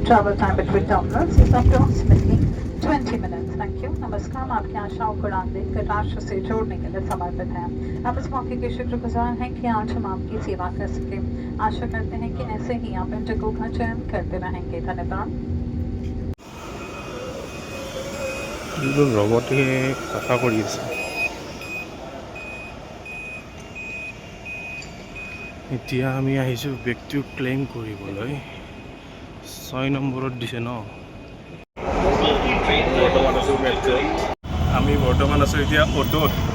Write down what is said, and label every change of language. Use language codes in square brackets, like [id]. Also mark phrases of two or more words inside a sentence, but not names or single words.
[en] Travel time between terminals is approximately 20 minutes. Thank you. [hi] नमस्कार, हम आपकी आशाओं को उड़ान देकर राष्ट्र से जोड़ने के लिए समर्पित हैं। हम इस मौके के शुक्रगुजार हैं कि आज हम आपकी सेवा कर सके। आशा करते हैं कि ऐसे ही आप इंडिगो का चयन करते रहेंगे। धन्यवाद। [as] ৰবটে কথা কৰি আছে। এতিয়া আমি আহিছোঁ বেগটো ক্লেইম কৰিবলৈ। 6 নম্বৰত দিছে ন? আমি বৰ্তমান আছোঁ এতিয়া অটোত।